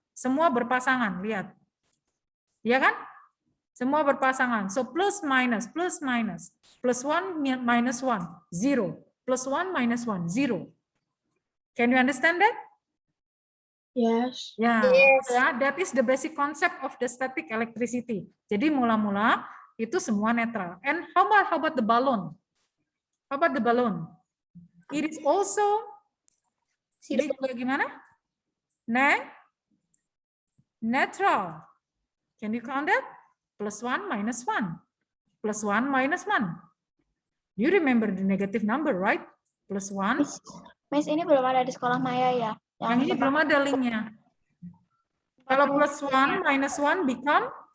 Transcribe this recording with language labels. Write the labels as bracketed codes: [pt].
[id] Semua berpasangan, lihat. Iya kan? Semua berpasangan. [en] So plus minus, plus minus. Plus 1 minus 1, 0. Plus 1 minus 1, 0. Can you understand that? Yes. Ya, ya, that is the basic concept of the static electricity. [id] Jadi mula-mula itu semua netral. [en] And how about the balloon? How about the balloon? It is also [id] jadi gimana? [en] Neutral. Can you count that? Plus 1 minus 1. Plus 1 minus 1. You remember the negative number, right? Plus 1. [id] Miss, ini belum ada di sekolah Maya ya? Yang ini belum ada linknya. [en] Kalau plus 1 minus 1 become